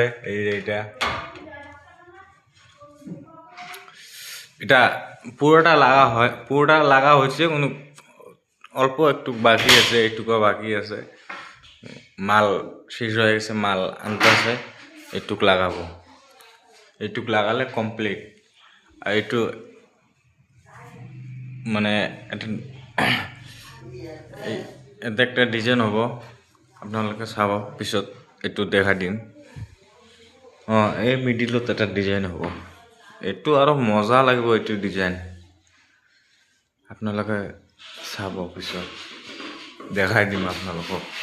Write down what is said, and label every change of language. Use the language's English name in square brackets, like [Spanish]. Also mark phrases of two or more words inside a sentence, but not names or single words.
[Bangla] এই যে এটা পুরোটা লাগা হয়েছে, কোনো অল্প একটু বাকি আছে, এইটুকু বাকি আছে। মাল শেষ হয়ে গেছে, মাল আনতেছে, এইটুক লাগাবো। এইটুক লাগালে কমপ্লিট। আর একটু মানে এতে একটা ডিজাইন [Assamese] হ'ব, আপোনালোকে চাব পিছত, এইটো দেখা দিম। এই মিডিলত এটা ডিজাইন হ'ব, এইটো আৰু মজা লাগিব। এইটো ডিজাইন আপোনালোকে চাব, পিছত দেখাই দিম আপোনালোকক।